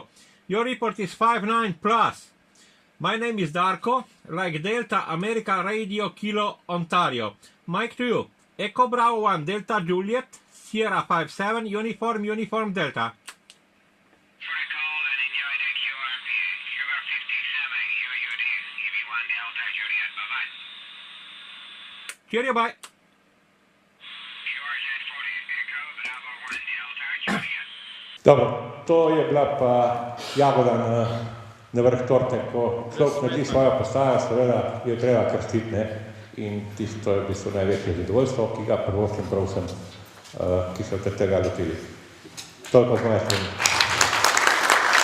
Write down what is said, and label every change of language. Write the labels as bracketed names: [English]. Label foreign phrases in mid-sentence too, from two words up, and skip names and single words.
[English] Your report is 59+. My name is Darko, like Delta America Radio Kilo Ontario. Mike to you. Echo Bravo 1, Delta Juliet, Sierra 57, Uniform Delta. For a call and enjoy the QRP. Sugar 57, UUD, EV1 Delta Juliet. Bye-bye. Cheerio, bye. QRZ40, Echo Bravo 1 Delta Juliet. [Slovenian] Dobro, to je bila pa jagoda na na vrh torte, ko človek naredi svojo postajo, seveda jo treba krstiti, ne? In tisto je v bistvu največje zadovoljstvo, ki ga privoščim prav vsem, ki so tega lotili. Toliko z moje strani.